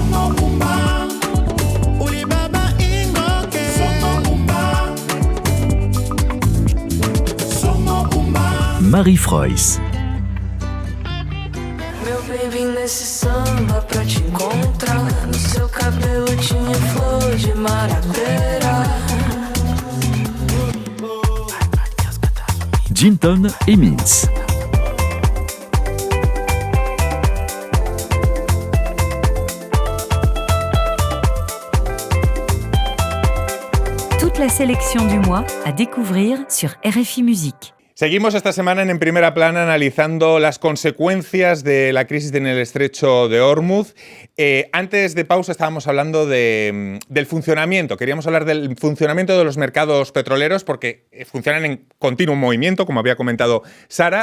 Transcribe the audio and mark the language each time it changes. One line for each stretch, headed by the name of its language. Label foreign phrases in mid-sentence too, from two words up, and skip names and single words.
French: Marie Frois.
Portuguese: Meu baby nesse samba pra te encontrar. No seu cabelo tinha flor de maravilha.
French: Ginton et Mintz. Toute la sélection du mois à découvrir sur RFI Musique.
Spanish: Seguimos esta semana en Primera Plana analizando las consecuencias de la crisis en el estrecho de Hormuz. Antes de pausa estábamos hablando del funcionamiento. Queríamos hablar del funcionamiento de los mercados petroleros porque funcionan en continuo movimiento, como había comentado Sara.